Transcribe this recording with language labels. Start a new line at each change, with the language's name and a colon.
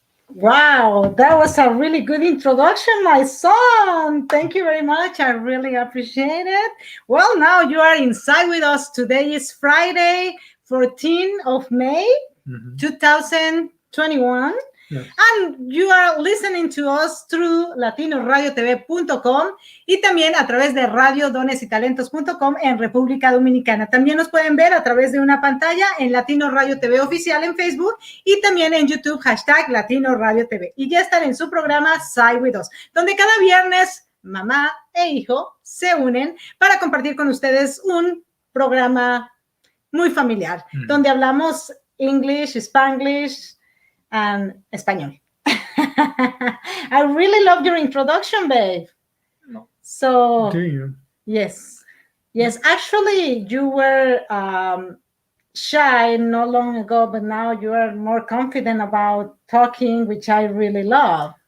English: Wow, that was a really good introduction, my son. Thank you very much. I really appreciate it. Well, now you are inside with us. Today is Friday, 14th of May, 2021. Yes. And you are listening to us through latinoradiotv.com
Spanish: y también a través de radiodonesytalentos.com en República Dominicana. También nos pueden ver a través de una pantalla en Latino Radio TV Oficial en Facebook y también en YouTube, #Latino Radio TV. Y ya están en su programa SIGH with Us, donde cada viernes mamá e hijo se unen para compartir con ustedes un programa muy familiar, donde hablamos English, Spanglish, and español.
English: I really love your introduction, babe. No. So, do you? Yes. Actually, you were shy not long ago, but now you are more confident about talking, which I really love.